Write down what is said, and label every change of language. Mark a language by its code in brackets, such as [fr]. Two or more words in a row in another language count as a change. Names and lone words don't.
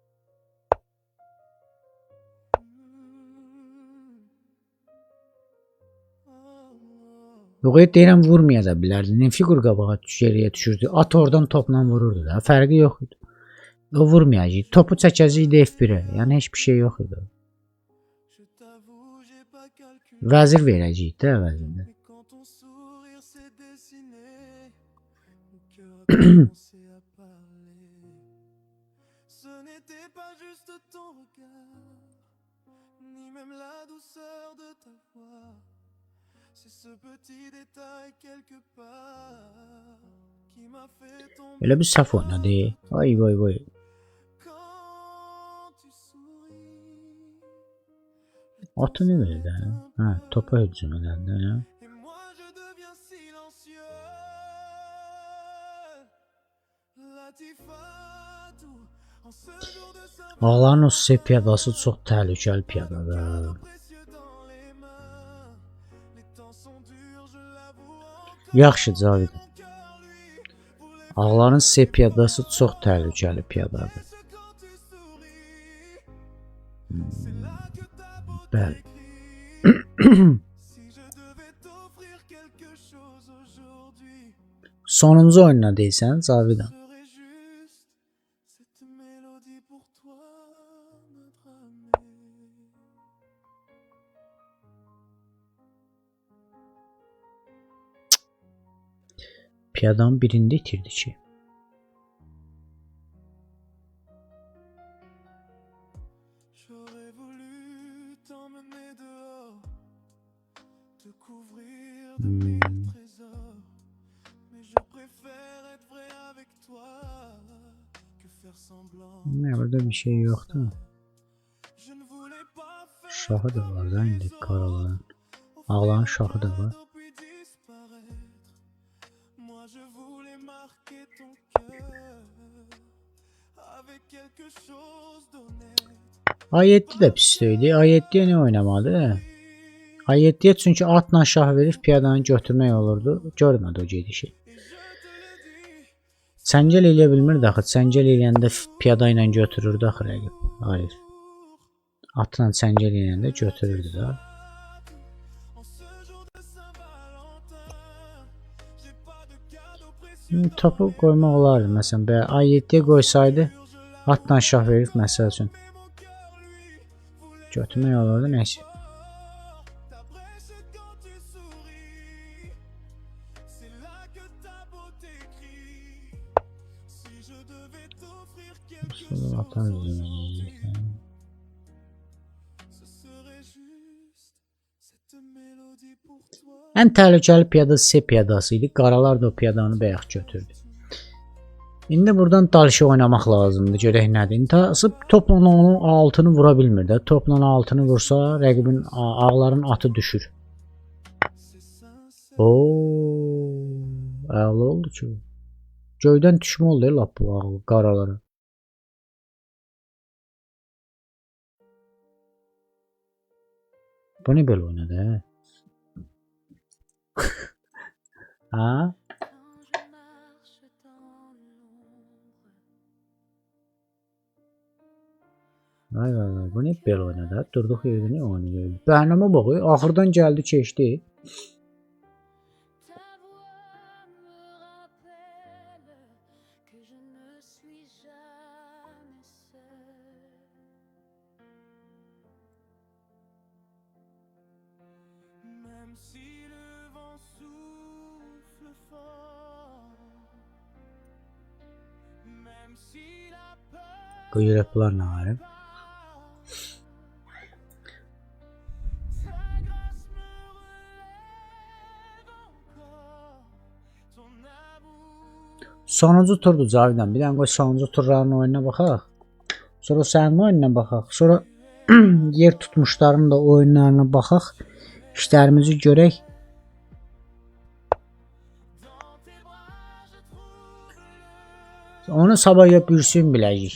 [az] Yox, deyirəm vurmaya da bilərdi. Ne figur qabağa geriyə düşürdü. At oradan topla vururdu da. Fərqi yox idi. O vurmayacaq. Topu çəkəcəkdi F1-ə. Yəni heç bir şey yox idi. [fr] Je t'avoue, j'ai pas calculé. [az] Vəzir verəcək də əvəzində. [fr] Mais quand ton sourire s'est dessiné, mon cœur a commencé à parler. Ce n'était pas juste ton regard, ni même la douceur de ta voix. C'est ce petit détail quelque part qui m'a fait tomber. [az] Elə bir səhv oynadı. Vay. [fr] Quand tu souris, [az] Atı nə verdi? Hə, topa hücum elədi. [fr] et moi je deviens silencieux. Latifatu, en ce jour de Saint-Valentin, [az] Ağların o piyadası çox təhlükəli piyadadır. [fr] précieux dans les mains. Les temps sont durs, je l'avoue encore. [az] Yaxşı Cavid. [fr] Mon cœur, lui, voulait [az] Ağların piyadası çox təhlükəli piyadadır. [fr] ce quand tu souris. C'est là que ta beauté [az] Bəli. [fr] crie. Si je devais t'offrir quelque chose aujourd'hui, [az] Sonuncu oyununa deyirsən Cavidan. [fr] serait juste cette mélodie pour toi, notre ami. [az] Piyadanın birində itirdi ki. [fr] J'aurais voulu t'emmener dehors, te couvrir de mille trésors, mais je préfère être vrai avec toi que faire semblant. [tr] Ne, burada bir şey yoktu. [fr] Je ne voulais pas faire [az] Şahı da var da indi karaların. Ağların şahı da var. [fr] puis disparaître. Moi je voulais marquer ton cœur avec quelque chose d'honnête. [az] Ay7 də pis deyildi. Ay7-yə nə oynamadı? Ay7-yə çünki atla şah verib piyadanı götürmək olurdu. Görmədi o gedişi. Çəngəl eləyə bilmirdi axı. Çəngəl eləyəndə piyada ilə götürürdü axı rəqib. Hayır. Atla çəngəl eləyəndə götürürdü da. [fr] En ce jour de Saint-Valentin, j'ai pas de cadeau précieux. [az] Topu qoymaq olardı. Məsələn, bəyə Ay7-yə qoysaydı atla şah verib məsəl üçün götürmək olurdu. Nəysə. [fr] Ta brèche quand tu souris, c'est là que ta beauté crie. Si je devais t'offrir quelque [az] Sonra [fr] chose [az] atan üzümə [fr] aujourd'hui, [az] yiyəcək. [fr] ce serait juste cette mélodie pour toi. [az] Ən təhlükəli piyada C piyadası idi. Qaralar da o piyadanı bayaq götürdü. İndi buradan dalşı oynamaq lazımdır. Görək nədir. İntasıb topla onun altını vura bilmir də. Topla altını vursa rəqibin ağların atı düşür. Oo, əla oldu ki. Göydən düşmə oldu lap bu ağ qaralara. Bu nə belə oynadı hə? Ha? [fr] quand je marche dans l'ombre. [az] Vay vay vay. Bu ne belə oynadı? Durduq yerdə ne oynayır? Bəhnamə baxıyor. Axırdan gəldi keçdi. [fr] Ta voix me rappelle que je ne suis jamais seule. Même si le vent souffle fort, même si la peur [az] Qoyur plan nə var? [fr] ta grâce me relève encore, ton amour [az] Sonuncu turdu Cavidan. Bir dənə qoy sonuncu turların oyununa baxaq. Sonra sənin oyununa baxaq. Sonra yer tutmuşların da oyunlarına baxaq. İşlərimizi görək. Onu sabah ya bürsün biləcək.